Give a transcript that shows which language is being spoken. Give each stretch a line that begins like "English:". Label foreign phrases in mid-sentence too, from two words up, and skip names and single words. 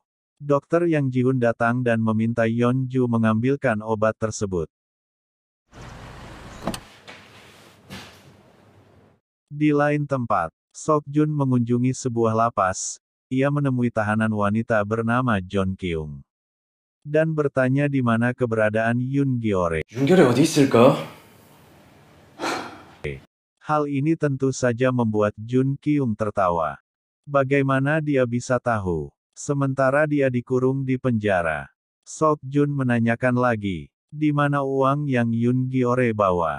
Indonesian: Dokter Yang Ji-hoon datang dan meminta Yeonju mengambilkan obat tersebut. Di lain tempat, Sok-jun mengunjungi sebuah lapas. Ia menemui tahanan wanita bernama John Kyung. Dan bertanya di mana keberadaan Yoon Gyeore.
Korean: 윤결이 어디 있을까?
Indonesian: Hal ini tentu saja membuat Jun Kyung tertawa. Bagaimana dia bisa tahu? Sementara dia dikurung di penjara. Sok-jun menanyakan lagi, di mana uang yang Yoon Gyeore bawa?